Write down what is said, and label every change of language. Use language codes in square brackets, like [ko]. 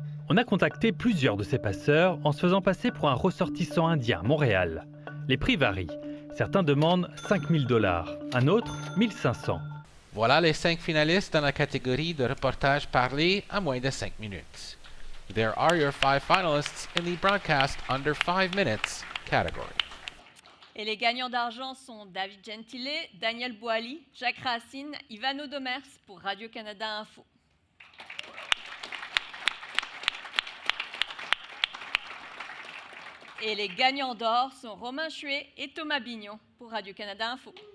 [fr] On a contacté plusieurs de ces passeurs en se faisant passer pour un ressortissant indien à Montréal. Les prix varient. Certains demandent 5 000 $, un autre 1 500. Voilà les 5 finalistes dans la catégorie de reportage parlé à moins de 5 minutes. [en] There are your 5 finalists in the broadcast under 5 minutes category. [fr] Et les gagnants d'argent sont David Gentile, Daniel Boilly, Jacques Racine, Ivano Demers pour Radio-Canada Info. Et les gagnants d'or sont Romain Chuet et Thomas Bignon pour Radio-Canada Info.